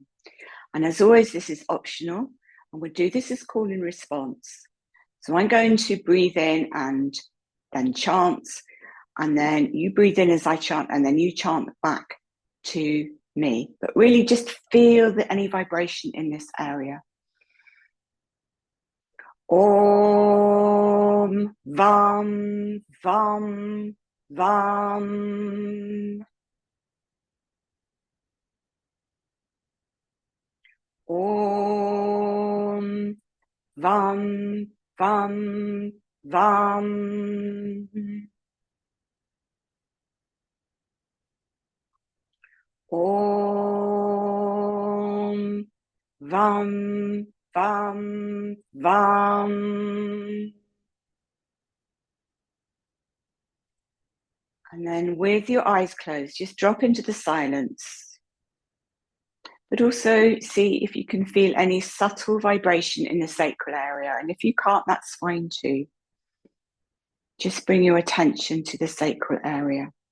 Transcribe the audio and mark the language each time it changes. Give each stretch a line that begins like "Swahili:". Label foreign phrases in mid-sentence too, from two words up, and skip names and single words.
English: And as always, this is optional. And we'll do this as call and response. So I'm going to breathe in and then chant. And then you breathe in as I chant, and then you chant back to me. But really just feel any vibration in this area.
Sanskrit: Om, Vam, Vam, Vam. Om, Vam, Vam, Vam. Om, Vam, Vam, Vam.
English: And then with your eyes closed, just drop into the silence. But also see if you can feel any subtle vibration in the sacral area. And if you can't, that's fine too. Just bring your attention to the sacral area.